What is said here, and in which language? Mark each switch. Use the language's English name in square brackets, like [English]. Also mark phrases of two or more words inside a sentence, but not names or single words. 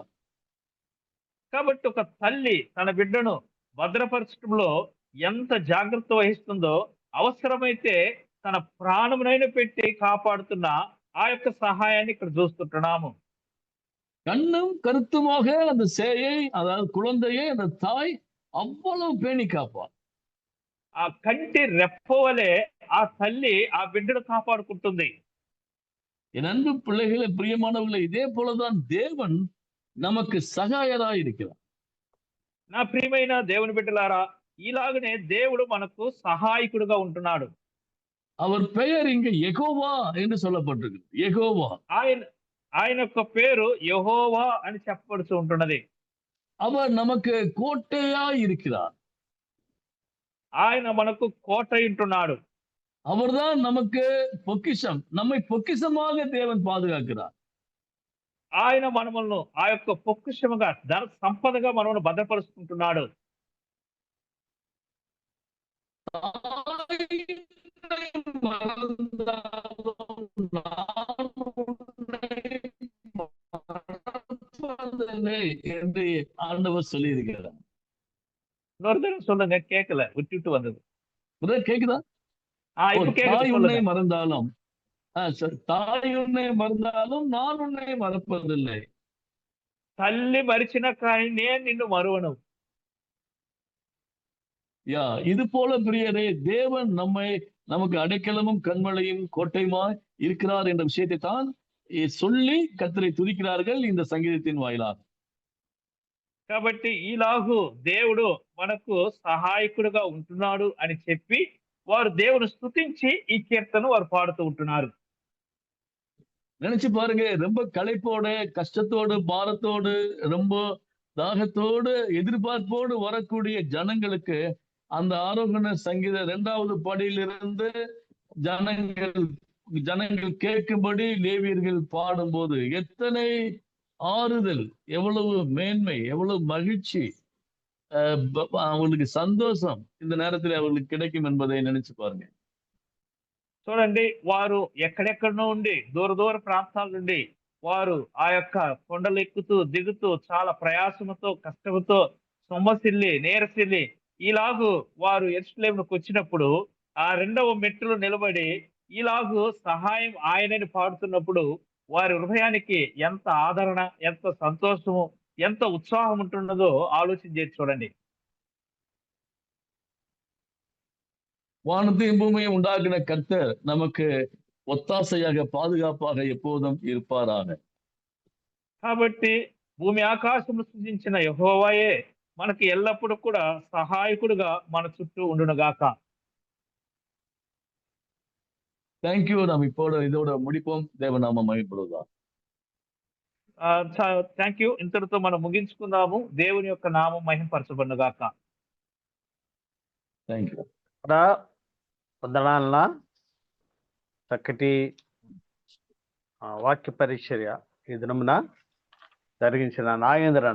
[Telugu] కాబట్టి ఒక తల్లి తన బిడ్డను భద్రపరచడంలో ఎంత జాగ్రత్త వహిస్తుందో, అవసరమైతే తన ప్రాణమునైనా పెట్టి కాపాడుతున్న ఆ యొక్క సహాయాన్ని ఇక్కడ చూస్తుంటున్నాము. [Tamil] கண்ணும் கருத்துமாக அந்த சேயை, அதாவது குழந்தையை அந்த தாய் அவ்வளவு பேணி காப்பார். [Telugu] ఆ కంటి రెప్పవలే ఆ తల్లి ఆ బిడ్డను కాపాడుకుంటుంది. [Tamil] என் அன்பு பிள்ளைகளே, பிரியமானவர்களே, இதே போலதான் தேவன் நமக்கு சகாயராய் இருக்கிறார். [Telugu] నా ప్రియమైన దేవుని బిడ్డలారా, ఇలాగనే దేవుడు మనకు సహాయకుడుగా ఉంటున్నాడు. [Tamil] அவர் பெயர் இங்க யெகோவா என்று சொல்லப்பட்டிருக்கு. யெகோவா. [Telugu] ఆయన యొక్క పేరు యెహోవా అని చెప్పబడుతూ ఉంటున్నది. [Tamil] அவர் நமக்கு கோட்டையாய் இருக்கிறார். [Telugu] ఆయన మనకు కోట ఉంటున్నాడు. [Tamil] அவர்தான் நமக்கு பொக்கிஷம். நம்மை பொக்கிஷமாக தேவன் பாதுகாக்கிறார். [Telugu] ఆయన మనములను ఆ యొక్క పొక్కిషముగా, ధన సంపదగా మనమును భద్రపరుచుకుంటున్నాడు. [Tamil] என்று ஆண்டவர் சொல்லி இருக்கிறார். இன்னொரு தடவை சொல்லுங்க, கேட்கல, விட்டுட்டு வந்தது. கேக்குதா? தாய் உன்னை மறந்தாலும், தாய் உன்னை மறந்தாலும் நான் உன்னை மறப்பதில்லை. [Telugu] తల్లి మరిచిన కానీ నేను నిన్ను మరువను. [Tamil] இது போல பிரியரே, தேவன் நமக்கு அடைக்கலமும் கண்மலையும் கோட்டையுமாய் இருக்கிறார் என்ற விஷயத்தை தான் சொல்லி கர்த்தரை துதிக்கிறார்கள் இந்த சங்கீதத்தின் வாயிலாக. [Telugu] కాబట్టి ఈలాగు దేవుడు మనకు సహాయకుడుగా ఉంటున్నాడు అని చెప్పి వారు దేవుని స్తుతించి ఈ కీర్తన వారు పాడుతూ ఉంటున్నారు. [Tamil] நினைச்சு பாருங்க, ரொம்ப களைப்போட, கஷ்டத்தோடு, பாரத்தோடு, ரொம்ப தாகத்தோடு, எதிர்பார்ப்போடு வரக்கூடிய ஜனங்களுக்கு அந்த ஆரோகண சங்கீத 2வது படியிலிருந்து ஜனங்கள் கேட்கும்படி லேவியர்கள் பாடும்போது எத்தனை ஆறுதல், எவ்வளவு மேன்மை, எவ்வளவு மகிழ்ச்சி, அவங்களுக்கு சந்தோஷம் இந்த நேரத்தில் அவர்களுக்கு கிடைக்கும் என்பதை நினைச்சு பாருங்க. [Telugu] చూడండి, వారు ఎక్కడెక్కడ నుండి దూర దూర ప్రాంతాల నుండి వారు ఆ యొక్క కొండలు ఎక్కుతూ దిగుతూ చాలా ప్రయాసముతో కష్టముతో సొమ్మసిల్లి నేరసిల్లి ఇలాగు వారు యెరూషలేముకు వచ్చినప్పుడు ఆ రెండవ మెట్టులో నిలబడి ఇలాగు సహాయం ఆయనని పాడుతున్నప్పుడు వారి హృదయానికి ఎంత ఆదరణ, ఎంత సంతోషము, ఎంత ఉత్సాహం ఉంటున్నదో ఆలోచన చేసి చూడండి. [Tamil] வானத்தையும் பூமியும் உண்டாக்கின கர்த்தர் நமக்கு ஒத்தாசையாக பாதுகாப்பாக எப்போதும் இருப்பாராக. [Telugu] కాబట్టి భూమి ఆకాశము సృజించిన యెహోవాయే మనకి ఎల్లప్పుడూ కూడా సహాయకుడుగా మన చుట్టూ ఉండునుగాక. [English] thank you. [Tamil] நாம் இதோட முடிப்போம். தேவநாம மகிமைப்படுவதாக. [English] thank you. [Telugu] ఇంతటితో మనం ముగించుకుందాము. దేవుని యొక్క నామం మహిమపరచబడునుగాక. [English] thank you. [Telugu] వందనాలన్నా చక్కటి వాక్య పరిచర్య ఈ దినమున జరిగించిన నాగేంద్ర అన్న.